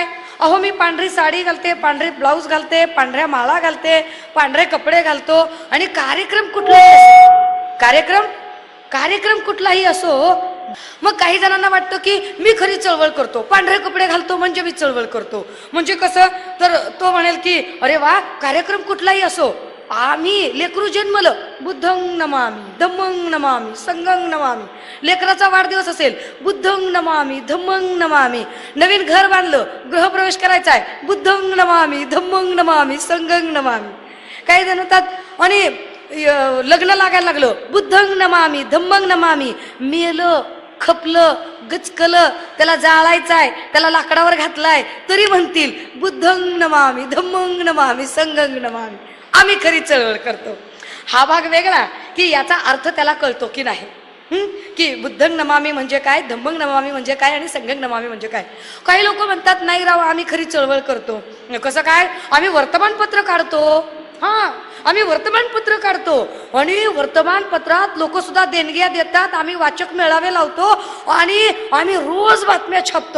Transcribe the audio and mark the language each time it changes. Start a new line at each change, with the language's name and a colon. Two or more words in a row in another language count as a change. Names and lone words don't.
Marathi: अहो, मी पांढरी साडी घालते, पांढरी ब्लाऊज घालते, पांढऱ्या माळा घालते, पांढरे कपडे घालतो आणि कार्यक्रम कुठलाही असो, कार्यक्रम कुठलाही असो. मग काही जणांना वाटतं की मी खरी चळवळ करतो, पांढरे कपडे घालतो म्हणजे मी चळवळ करतो. म्हणजे कसं? तर तो म्हणेल की अरे वा, कार्यक्रम कुठलाही असो, आम्ही लेकरू जन्मलं,
Pali: बुद्धं नमामि, धम्मं नमामि, संघं नमामि.
Marathi: लेकराचा वाढदिवस असेल,
Pali: बुद्धं नमामि, धम्मं नमामि.
Marathi: नवीन घर बांधलं, गृहप्रवेश करायचा आहे,
Pali: बुद्धं नमामि, धम्मं नमामि, संघं नमामि.
Marathi: काही जण म्हणतात आणि लग्न लागायला लागलं,
Pali: बुद्धं नमामि, धम्मं नमामि.
Marathi: मेलं, खपलं, गचकलं, त्याला जाळायचं आहे, त्याला लाकडावर घातलाय, तरी म्हणतील
Pali: बुद्धं नमामि, धम्मं नमामि, संघं नमामि.
Marathi: आम्ही खरी चळवळ करतो. हा भाग वेगळा की याचा अर्थ त्याला कळतो की नाही, की
Pali: बुद्धं नमामि
Marathi: म्हणजे काय,
Pali: धम्मं नमामि
Marathi: म्हणजे काय आणि
Pali: संघं नमामि
Marathi: म्हणजे काय. काही लोक म्हणतात नाही राव, आम्ही खरी चळवळ करतो. कसं काय? आम्ही वर्तमानपत्र काढतो. आम्ही वर्तमानपत्र काढतो आणि वर्तमानपत्रात लोक सुद्धा देणग्या देतात. आम्ही वाचक मेळावे लावतो आणि आम्ही रोज बातम्या छापतो.